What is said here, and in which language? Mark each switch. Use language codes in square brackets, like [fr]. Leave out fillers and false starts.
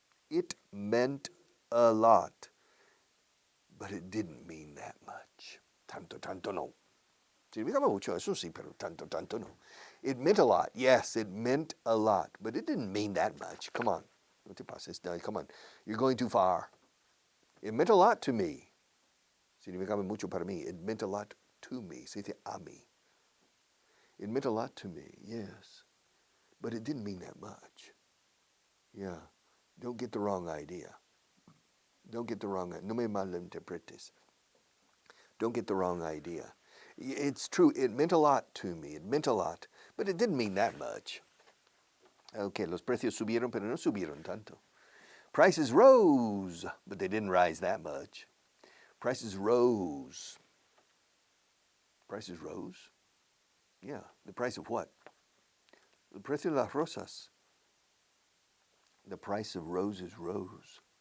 [en] It meant a lot, but it didn't mean that much. [es] Tanto, tanto no. Significaba mucho, eso sí, pero tanto, tanto no. [en] It meant a lot. Yes, it meant a lot, but it didn't mean that much. Come on. [es] No te pases. [en] No, come on. You're going too far. It meant a lot to me. [es] Significaba mucho para mí. [en] It meant a lot to me. [es] Se dice a mí. [en] It meant a lot to me, yes. But it didn't mean that much. Yeah. Don't get the wrong idea. Don't get the wrong idea. [es] No me malinterpretes. [en] Don't get the wrong idea. It's true. It meant a lot to me. It meant a lot. But it didn't mean that much. [es] Okay, los precios subieron, pero no subieron tanto. [en] Prices rose, but they didn't rise that much. Prices rose. Prices rose? Yeah. The price of what? [es] El precio de las rosas. [en] The price of roses rose.